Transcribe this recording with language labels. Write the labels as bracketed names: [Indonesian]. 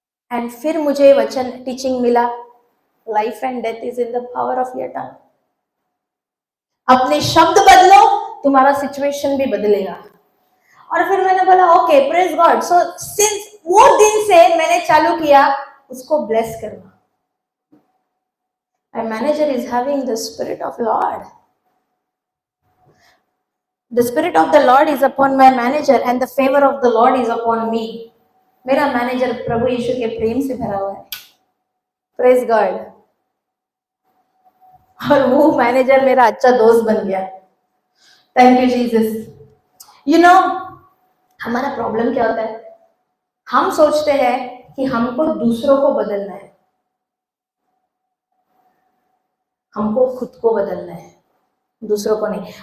[Hindi] And फिर मुझे वचन टीचिंग मिला, [English] Life and death is in the power of your tongue. [Hindi] अपने शब्द बदलो, तुम्हारा सिचुएशन भी बदलेगा। और फिर मैंने बोला okay, praise God. So since वो दिन से मैंने चालू किया उसको ब्लेस करना। [English] My manager is having the spirit of Lord. The spirit of the Lord is upon my manager and the favor of the Lord is upon me. [Hindi] मेरा manager प्रभु यीशु के प्रेम से भरा हुआ है। Praise God. और वो मैनेजर मेरा अच्छा दोस्त बन गया। Thank you Jesus. You know, हमारा प्रॉब्लम क्या होता है? हम सोचते हैं कि हमको दूसरों को बदलना है, हमको खुद को बदलना है, दूसरों को नहीं।